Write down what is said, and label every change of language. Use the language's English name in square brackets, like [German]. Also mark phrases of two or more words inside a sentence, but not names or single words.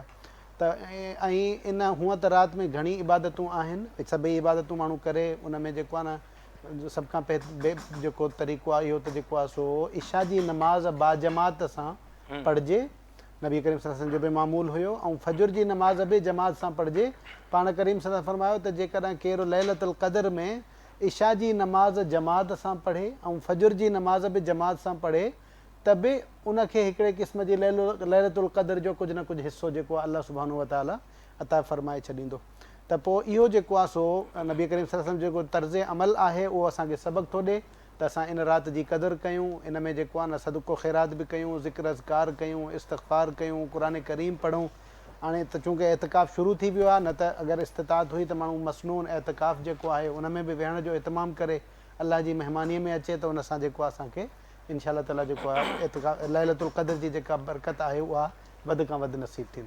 [Sindhi] त ऐं इन हूअं त राति में घणी इबादतूं आहिनि, सभई इबादतूं माण्हू करे उन में जेको आहे न सभ खां जेको तरीक़ो आहे इहो त जेको आहे सो इशा जी नमाज़ बाजमात सां पढ़िजे, नबी करीम [Arabic] صلى الله عليه وسلم [Sindhi] जो बि मामूल हुयो, ऐं फजुर जी नमाज़ बि जमात सां पढ़िजे। पाण करीम सल्लल्लाहु अलैहि वसल्लम फरमायो त जेकॾहिं केरु लैलतुल क़द्र में इशा जी नमाज़ जमात सां पढ़े ऐं फजुर जी नमाज़ बि जमात सां पढ़े त बि उनखे हिकिड़े क़िस्म जी लैलतुल क़द्र जो कुझु न कुझु हिसो जेको आहे [Arabic] الله سبحانه وتعالى [Sindhi] अता फ़रमाए छॾींदो। त पोइ इहो जेको आहे सो नबी करीम [Arabic] صلى الله عليه وسلم [Sindhi] जेको तर्ज़ अमल आहे उहो असांखे सबक़ु थो ॾिए त असां इन राति जी क़दुरु कयूं, इन में जेको आहे न सदको ख़ैरात बि कयूं, ज़िक्र अज़कार कयूं, इस्तग़फ़ार कयूं, क़ुरान करीम पढ़ूं। हाणे त चूंकि एतिकाफ़ शुरू थी वियो आहे, न त अगरि इस्तिताअत हुई त माण्हू मसनून एतिकाफ़ जेको आहे उन में बि वेहण जो इतमामु करे अलाह जी महिमानीअ में अचे त उन सां जेको आहे असांखे [Arabic] إن شاء الله تعالى [Sindhi] जेको आहे एतिकाफ़ लैलतुल क़द्र जी जेका बरकत आहे उहा वधि खां वधि नसीब थींदी।